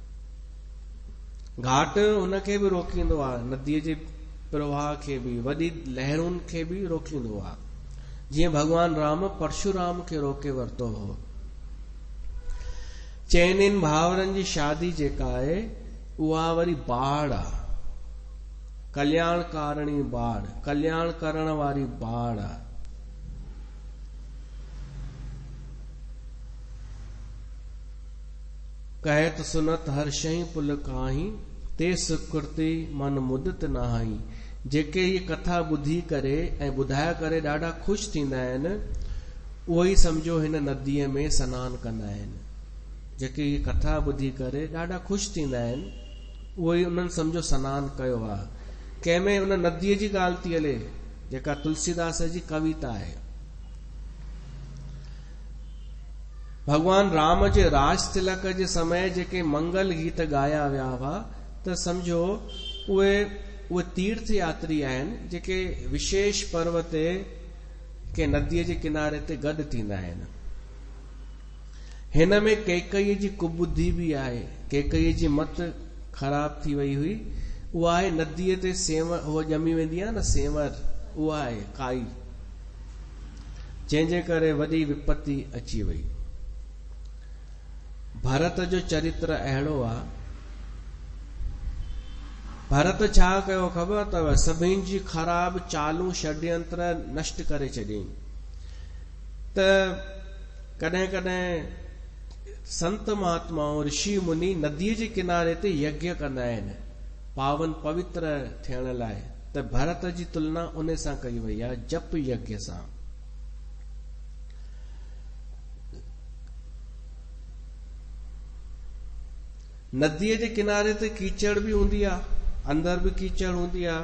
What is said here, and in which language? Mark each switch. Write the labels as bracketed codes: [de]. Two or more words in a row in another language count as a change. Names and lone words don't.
[sd] घाट उनखे बि रोकींदो आहे, नदीअ जे प्रवाह खे बि, वॾी लहरुनि खे बि रोकींदो आहे, जीअं भगवान राम परशुराम खे रोके वरितो हो। चइनिनि भाउरनि जी शादी जेका आहे उहा वरी बाढ़ आहे, कल्याणकारिणी बाढ़, कल्याण करण वारी बाढ़ आहे। [awa] कहत सुनत हर शही पुल काही, ते सुकृति मन मुदित नहाई। [sd] जेके ये कथा ॿुधी करे ऐं ॿुधाए करे ॾाढा ख़ुशि थींदा आहिनि उहो ई सम्झो हिन नदीअ में सनानु कंदा आहिनि। जेके ये कथा ॿुधी करे ॾाढा ख़ुशि थींदा आहिनि उहो ई उन्हनि सम्झो सनानु कयो आहे। कंहिंमें उन नदीअ जी ॻाल्हि थी हले जेका तुलसीदास जी कविता आहे। भगवान राम जे राज तिलक जे समय जेके मंगल गीत गाया विया हुआ त सम्झो उहे तीर्थ यात्री आहिनि जेके विशेष पर्व ते के नदीअ जे किनारे ते गॾु थींदा आहिनि। हिन में कैकईअ जी कुबुद्धि बि आहे। कैकईअ जी मत ख़राब थी वई हुई। उहा आहे नदीअ ते सेंवर उहा ॼमी वेंदी आहे न, सेंवर, उहा आहे काई, जंहिंजे करे वॾी विपत्ति अची वई। भरत जो चरित्र अहिड़ो आहे। भरत छा कयो ख़बर अथव? सभिनि जी ख़राब चालू षड्यंत्र नष्ट करे छॾियईं। त कॾहिं कॾहिं संत महात्माओं ऋषि मुनि नदीअ जे किनारे ते यज्ञ कंदा आहिनि पावन पवित्र थियण लाइ। त भरत जी तुलना उन सां कई वई आहे, जप यज्ञ सां। नदीअ जे किनारे ते कीचड़ बि हूंदी आहे, अंदर बि कीचड़ हूंदी आहे।